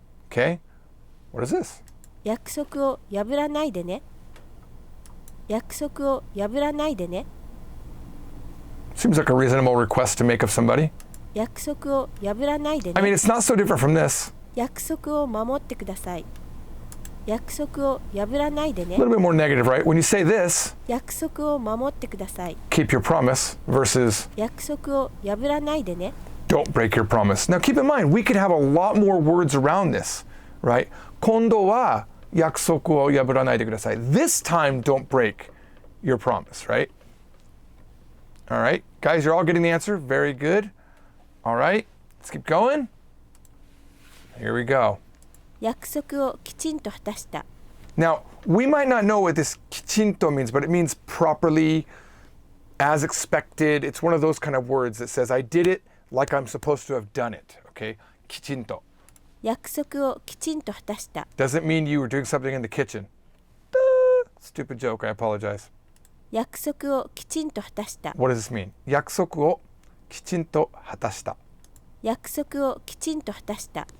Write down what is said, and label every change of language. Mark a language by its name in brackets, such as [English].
[English] Okay, what is this? [Japanese] 約束を破らないでね。約束を破らないでね。 [English] Seems like a reasonable request to make of somebody. [Japanese] 約束を破らないで [English] I mean, [Japanese] ね。 [English] it's not so different from this. [Japanese] 約束を守ってください。約束を破らないで [English] A [Japanese] ね。 [English] little bit more negative, right? When you say this, [Japanese] 約束を守ってください。 [English] keep your promise versus [Japanese] 約束を破らないでね。 [English] don't break your promise. Now keep in mind, we could have a lot more words around this, right? [Japanese] 今度は約束を破らないでください. [English] This time, don't break your promise, right? All right, guys, you're all getting the answer. Very good. All right, let's keep going. Here we go. [Japanese] 約束をきちんと果たした。 [English] Now, we might not know what this きちんと means, but it means properly, as expected. It's one of those kind of words that says, I did it like I'm supposed to have done it, okay? [Japanese] きちんと. 約束をきちんと果たした。 [English] Doesn't mean you were doing something in the kitchen. Stupid joke, I apologize. [Japanese] 約束をきちんと果たした。 [English] What does this mean? [Japanese] 約束をきちんと果たした. 約束をきちんと果たした。